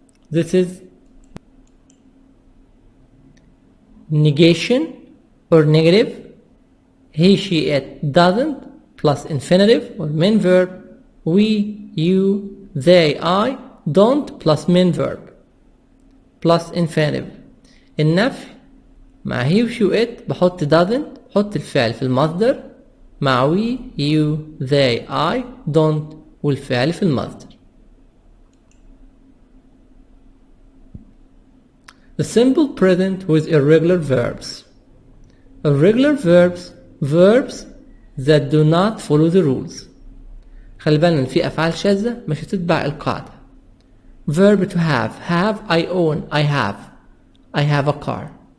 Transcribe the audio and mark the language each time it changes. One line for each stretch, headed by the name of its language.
English: This is negation or negative. He, she, it doesn't plus infinitive or main verb. We, you, they, I don't plus main verb plus infinitive.
Arabic: النفي مع he و she و it بحط doesn't، بحط الفعل في المصدر مع
English: we, you, they, I don't
Arabic: والفعل في المصدر.
English: The simple present with irregular verbs. Irregular verbs that do not follow the rules.
Arabic: خلي بالنا إن في أفعال شاذة مش هتتبع القاعدة.
English: Verb to have I own, I have a car.